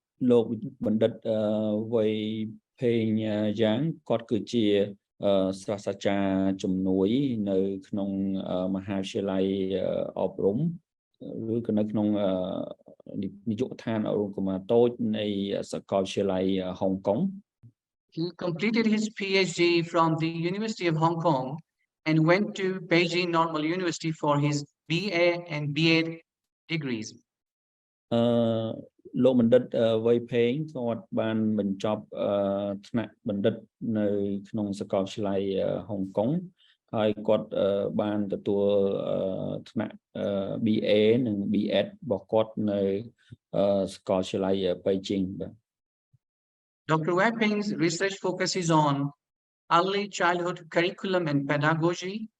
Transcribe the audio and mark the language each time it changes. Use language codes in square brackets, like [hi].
[km] លោកបណ្ឌិតWeipengគាត់គឺជាសាស្ត្រាចារ្យជំនួយនៅក្នុងមហាវិទ្យាល័យអប់រំឬក៏នៅក្នុងនាយកដ្ឋានអប់រំកុមារតូចនៃសាកលវិទ្យាល័យហុងកុង [en] He completed his PhD from the University of Hong Kong and went to Beijing Normal University for his BA and BEd degrees. [km] លោកបណ្ឌិតWeipengគាត់បានបញ្ចប់ថ្នាក់បណ្ឌិតនៅក្នុងសាកលវិទ្យាល័យហុងកុងហើយគាត់បានទទួលថ្នាក់ BA និង BEd របស់គាត់នៅសាកលវិទ្យាល័យប៉េជីងបាទ [en] Dr. Weipeng's research focuses on early childhood curriculum and pedagogy.